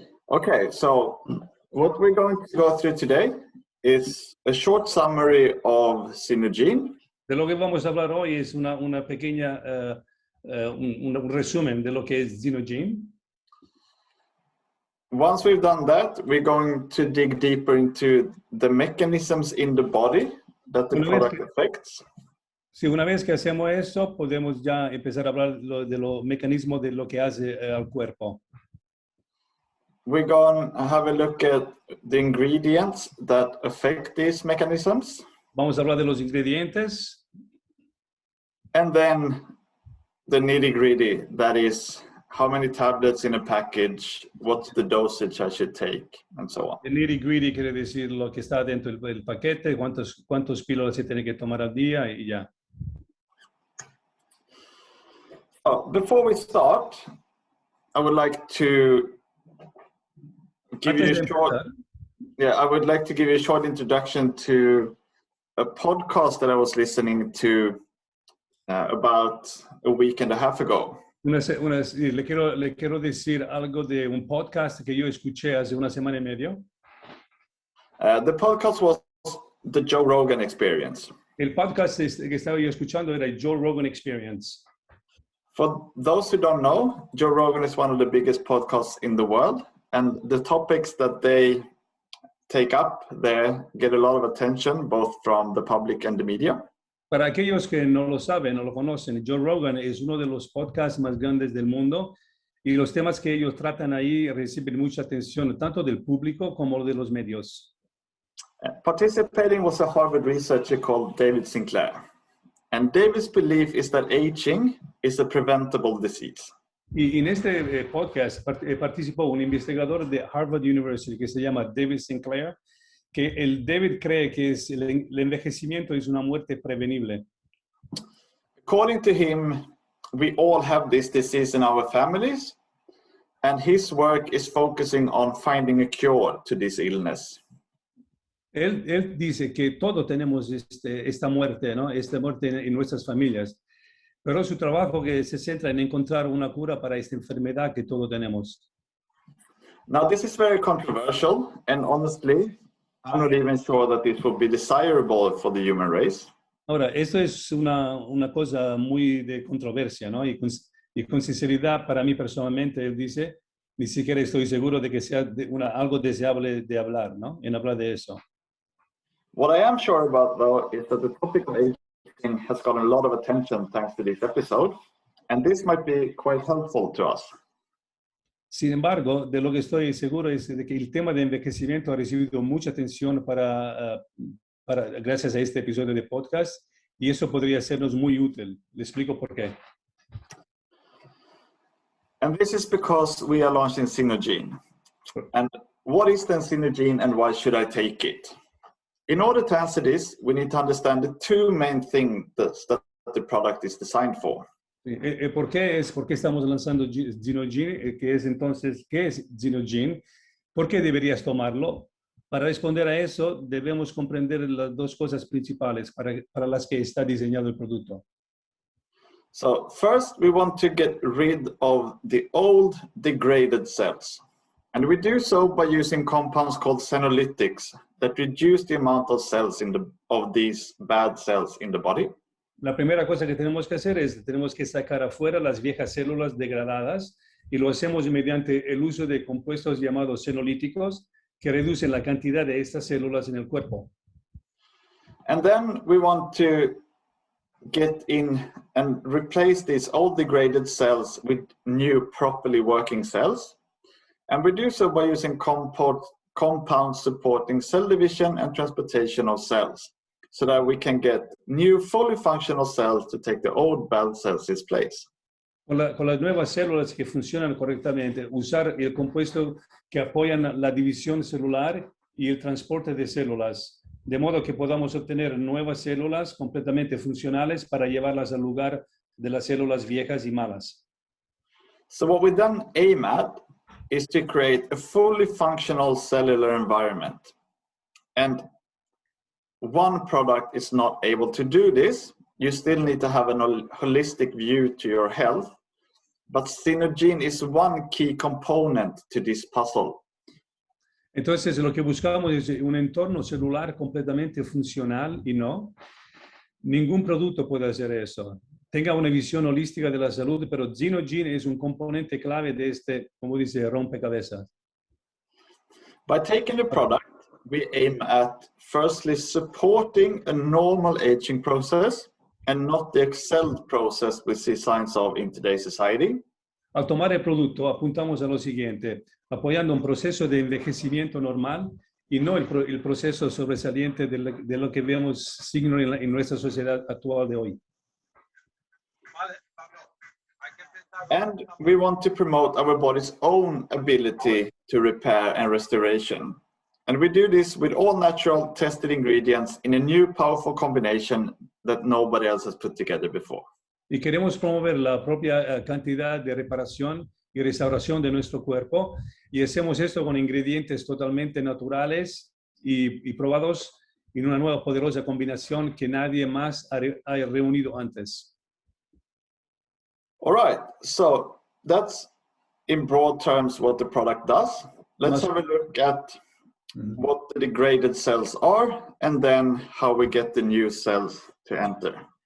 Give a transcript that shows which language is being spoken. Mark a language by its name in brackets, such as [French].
[English] Okay, so what we're going to go through today is a short summary of ZinoGene. [Spanish] De lo que vamos a hablar hoy es una pequeña un resumen de lo que es Xenogene. [English] Once we've done that, we're going to dig deeper into the mechanisms in the body that the product affects. [Spanish] Sí, una vez que hacemos eso, podemos ya empezar a hablar de los mecanismos de lo que hace al cuerpo. [English] We're going to have a look at the ingredients that affect these mechanisms. [Spanish] Vamos a hablar de los ingredientes. [English] And then the nitty-gritty, that is how many tablets in a package, what's the dosage I should take, and so on. [Spanish] El nitty-gritty quiere decir lo que está dentro del paquete, cuántos píldoras se tiene que tomar al día y ya. [English] Before we start, I would like to give you a short, I would like to give you a short introduction to a podcast that I was listening to about a week and a half ago. [Spanish] Le quiero decir algo de un podcast que yo escuché hace una semana y medio. [English] The podcast was the Joe Rogan Experience. [Spanish] El podcast que estaba yo escuchando era el Joe Rogan Experience. [English] For those who don't know, Joe Rogan is one of the biggest podcasts in the world, and the topics that they take up there get a lot of attention, both from the public and the media. [Spanish] Para aquellos que no lo saben, no lo conocen, Joe Rogan es uno de los podcasts más grandes del mundo y los temas que ellos tratan ahí reciben mucha atención, tanto del público como de los medios. [English] Participating was a Harvard researcher called David Sinclair. And David's belief is that aging is a preventable disease. [Spanish] Y en este podcast participó un investigador de Harvard University que se llama David Sinclair, que el David cree que el envejecimiento es una muerte prevenible. [English] According to him, we all have this disease in our families, and his work is focusing on finding a cure to this illness. [Spanish] Él dice que todos tenemos esta muerte, ¿no? Esta muerte en nuestras familias, pero su trabajo que se centra en encontrar una cura para esta enfermedad que todos tenemos. [English] Now, this is very controversial, and honestly, I'm not even sure that this would be desirable for the human race. [Spanish] Ahora, esto es una cosa muy de controversia, ¿no? Y con sinceridad, para mí personalmente, él dice, ni siquiera estoy seguro de que sea algo deseable de hablar, ¿no? En hablar de eso. What I am sure about, though, is that the topic of aging has gotten a lot of attention thanks to this episode, and this might be quite helpful to us. Sin embargo, de lo que estoy seguro es de que el tema de envejecimiento ha recibido mucha atención gracias a este episodio de podcast, y eso podría sernos muy útil. Le explico por qué. [English] And this is because we are launching Xenogene. And what is then Xenogene and why should I take it? In order to answer this, we need to understand the two main things that the product is designed for. [Spanish] ¿Por qué estamos lanzando Xenogene? ¿Qué es Xenogene? ¿Por qué deberías tomarlo? Para responder a eso, debemos comprender las dos cosas principales para las que está diseñado el producto. [English] So first, we want to get rid of the old degraded cells. And we do so by using compounds called senolytics that reduce the amount of cells of these bad cells in the body. [Spanish] La primera cosa que tenemos que hacer es tenemos que sacar afuera las viejas células degradadas y lo hacemos mediante el uso de compuestos llamados senolíticos que reducen la cantidad de estas células en el cuerpo. [English] And then we want to get in and replace these old degraded cells with new properly working cells. And we do so by using compounds supporting cell division and transportation of cells, so that we can get new fully functional cells to take the old bad cells' place. [Spanish] Con las nuevas células que funcionan correctamente, usar el compuesto que apoyan la división celular y el transporte de células, de modo que podamos obtener nuevas células completamente funcionales para llevarlas al lugar de las células viejas y malas. [English] So what we then aim at is to create a fully functional cellular environment. And one product is not able to do this. You still need to have a holistic view to your health. But Xenogene is one key component to this puzzle. [Spanish] Entonces, lo que buscamos es un entorno celular completamente funcional y no. Ningún producto puede hacer eso. Tenga una visión holística de la salud, pero Xenogene es un componente clave de este, como dice, rompecabezas. [English] By taking the product, we aim at firstly supporting a normal aging process and not the excelled process we see signs of in today's society. [Spanish] Al tomar el producto, apuntamos a lo siguiente, apoyando un proceso de envejecimiento normal y no el proceso sobresaliente de lo que vemos signo en nuestra sociedad actual de hoy. [English] And we want to promote our body's own ability to repair and restoration. And we do this with all natural tested ingredients in a new powerful combination that nobody else has put together before. [Spanish] Y queremos promover la propia cantidad de reparación y restauración de nuestro cuerpo y hacemos esto con ingredientes totalmente naturales y probados en una nueva poderosa combinación que nadie más ha reunido antes. [English] All right, so that's in broad terms what the product does. Let's have a look at what the degraded cells are and then how we get the new cells to enter.